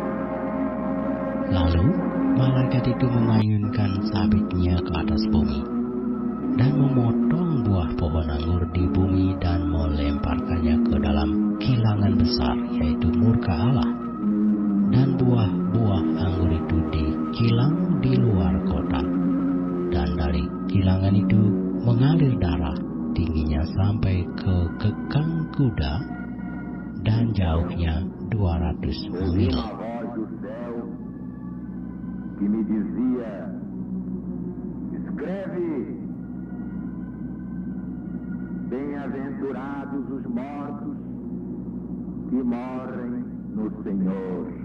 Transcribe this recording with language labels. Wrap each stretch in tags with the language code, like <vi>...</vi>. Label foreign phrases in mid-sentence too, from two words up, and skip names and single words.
<id>Lalu malaikat itu mengayunkan sabitnya ke atas bumi, dan memotong buah pohon anggur di bumi dan melemparkannya ke dalam kilangan besar, yaitu murka Allah. Dan buah-buah anggur itu dikilang di luar kota, dan dari kilangan itu mengalir darah, tingginya sampai ke kekang kuda, dan jauhnya 200 mil.</id> <pt>Que me dizia: escreve, bem-aventurados os mortos que morrem no Senhor.</pt>